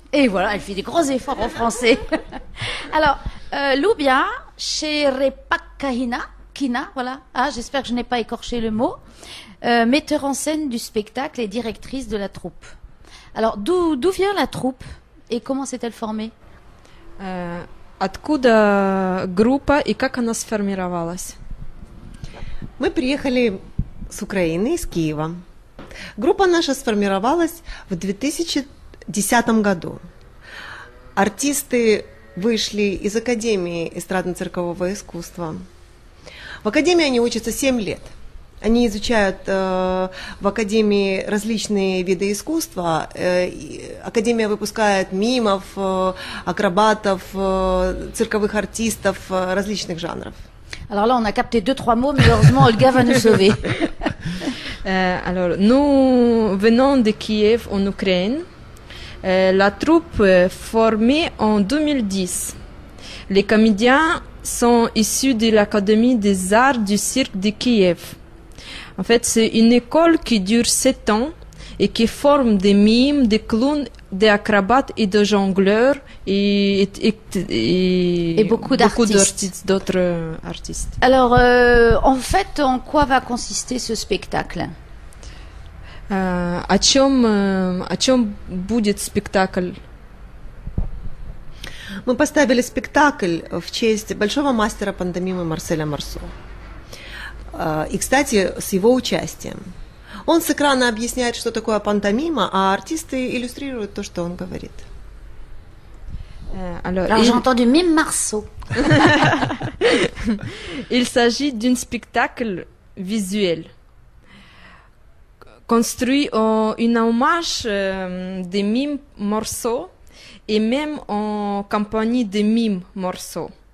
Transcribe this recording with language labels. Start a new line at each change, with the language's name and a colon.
French: Et voilà, elle fait des gros efforts en français. Alors, Lubia Sherepakahina, voilà, j'espère que je n'ai pas écorché le mot, metteur en scène du spectacle et directrice de la troupe. Alors, d'où vient la troupe et comment s'est-elle formée?
Russian: Откуда группа и как она сформировалась? Мы приехали с Украины, из Киева. Группа наша сформировалась в 2010 году. Артисты вышли из Академии эстрадно-циркового искусства. В Академии они учатся 7 лет. Они изучают в Академии различные виды искусства. Академия выпускает мимов, акробатов, цирковых артистов различных жанров.
French: Alors là, on a capté 2-3 mots, mais heureusement, Olga va nous sauver. Alors, nous venons de Kiev, en Ukraine. La troupe est formée en 2010. Les comédiens sont issus de l'Académie des arts du cirque de Kiev. En fait, c'est une école qui dure 7 ans et qui forme des mimes, des clowns, des acrobates et des jongleurs et beaucoup d'artistes. D'autres artistes. Alors, en fait, en quoi va consister ce spectacle?
Russian: О чем будет спектакль? Мы поставили спектакль в честь большого мастера пантомимы Марселя Марсо. И, кстати, с его участием. Он с экрана объясняет, что такое пантомима, а артисты иллюстрируют то, что он говорит.
French: Alors j'ai entendu mime Marceau. Il s'agit d'un spectacle visuel construit en hommage des mimes Marceau et même en compagnie des mimes Marceau.